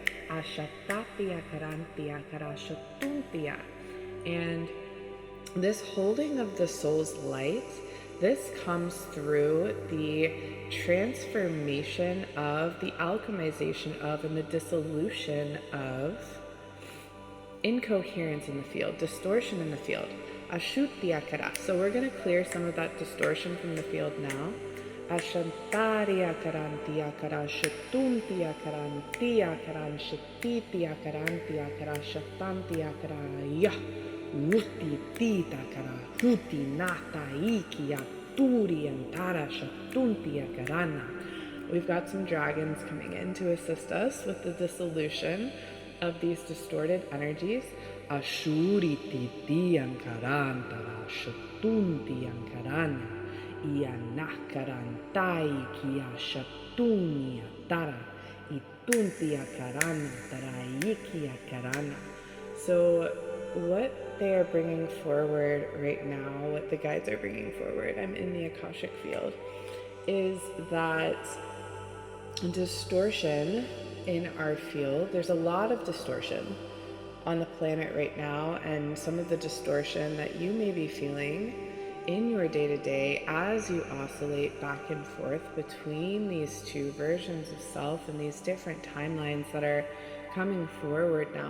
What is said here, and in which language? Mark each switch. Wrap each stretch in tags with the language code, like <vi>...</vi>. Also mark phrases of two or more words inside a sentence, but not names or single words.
<en>And this holding of the soul's light, this comes through the transformation of, the alchemization of, and the dissolution of incoherence in the field, distortion in the field. So we're going to clear some of that distortion from the field now. Ashantaria karantia karashatuntia karantia karanshatitia karantia karashatantia karaya uti tita karahuti nata ikia turi antara shatuntia karana. We've got some dragons coming in to assist us with the dissolution of these distorted energies. Ashuri titi ankarantara shatunti ankarana. Ianakarantai kia shatunia tara ituntia karana taraikia karana. So what they are bringing forward right now, what the guides are bringing forward, I'm in the Akashic field, is that distortion in our field. There's a lot of distortion on the planet right now, and some of the distortion that you may be feeling in your day-to-day as you oscillate back and forth between these two versions of self and these different timelines that are coming forward now.</en>